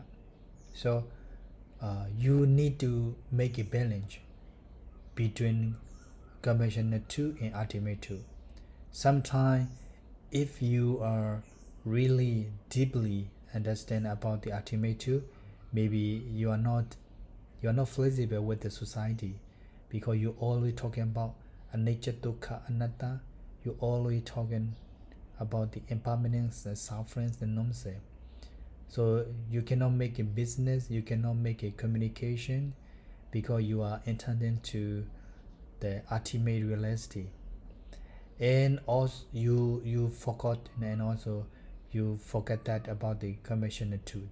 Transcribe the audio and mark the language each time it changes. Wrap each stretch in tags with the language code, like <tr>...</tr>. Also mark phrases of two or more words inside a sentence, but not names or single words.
<en>So you need to make a balance between conventional two and ultimate two. Sometimes if you are really deeply understand about the ultimate two, maybe you are not flexible with the society, because you always talking about</en> <pi>anicca, dukkha, anatta.</pi> <en>You always talking about the impermanence, the sufferings, the non-self. So you cannot make a business, you cannot make a communication, because you are intending to the ultimate reality. And also you forgot, and also you forget that about the conventional too.</en>